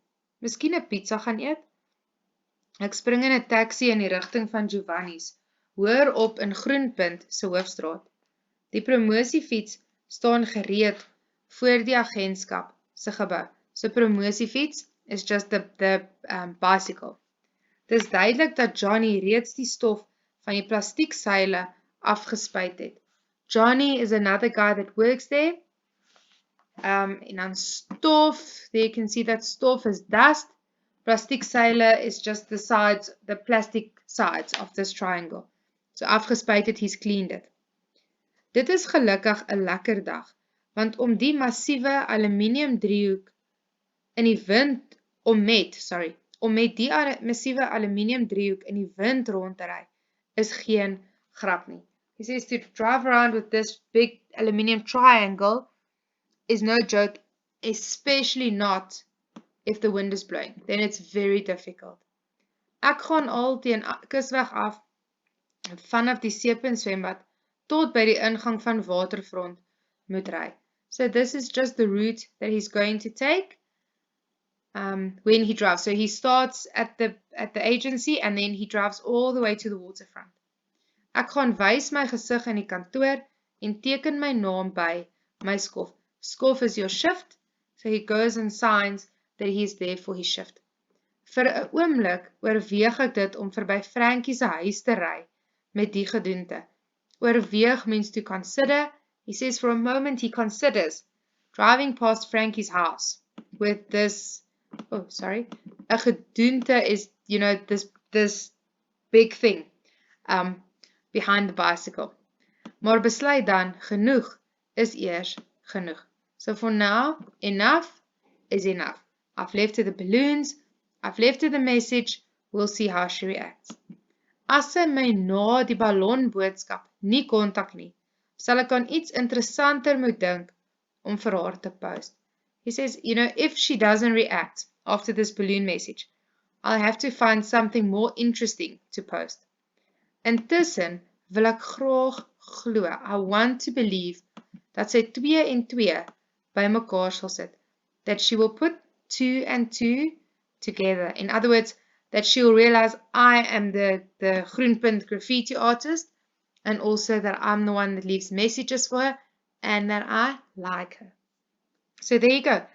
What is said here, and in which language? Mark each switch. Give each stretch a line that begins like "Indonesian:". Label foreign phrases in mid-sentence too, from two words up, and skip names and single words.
Afrikaans: Miskien 'n pizza gaan eet? Ek spring in 'n taxi in die rigting van Giovanni's, hoër op in Groenpunt se hoofstraat. Die promosiefiets staan gereed voor die agentskap se gebou.
English: So promosiefiets is just the bicycle.
Afrikaans: Dis duidelik dat Johnny reeds die stof van die plastiekseile afgespuit het.
English: Johnny is another guy that works there.
Afrikaans: En dan stof,
English: there you can see that stof is dust. Plastiekseile is just the sides, the plastic sides of this triangle. So
Afrikaans: afgespuit het,
English: he's cleaned it.
Afrikaans: Dit is gelukkig 'n lekker dag, want om die massiewe aluminium driehoek in die wind, om met die massiewe aluminium driehoek in die wind rond te ry, is geen grap nie.
English: He says to drive around with this big aluminium triangle is no joke, especially not if the wind is blowing. Then it's very difficult.
Afrikaans: Ek gaan al teen kusweg af vanaf die Seepunt swembad tot by die ingang van Waterfront moet ry.
English: So this is just the route that he's going to take. when he drives. So he starts at the agency and then he drives all the way to the waterfront.
Afrikaans: Ek gaan wys my gesig in die kantoor en teken my naam by my skof.
English: Skof is your shift, so he goes and signs that he is there for his shift.
Afrikaans: Vir 'n oomblik oorweeg ek dit om verby Frankie se huis te ry met die gedoente.
English: Oorweeg means to consider. He says for a moment he considers driving past Frankie's house with this, a gedoente is, this big thing behind the bicycle.
Afrikaans: Maar besluit dan, genoeg is eers genoeg.
English: So for now, enough is enough. I've left her the balloons, I've left her the message, we'll see how she reacts.
Afrikaans: As sy my na die ballonboodskap nie kontak nie, sal ek aan iets interessanter moet dink om vir haar te post.
English: He says, if she doesn't react after this balloon message, I'll have to find something more interesting to post.
Afrikaans: Intussen wil ek graag glo,
English: I want to believe,
Afrikaans: dat sy 2 en 2 by mekaar sal sit.
English: That she will put 2 and 2 together. In other words, that she will realize I am the Groenpunt graffiti artist, and also that I'm the one that leaves messages for her, and that I like her. So there you go.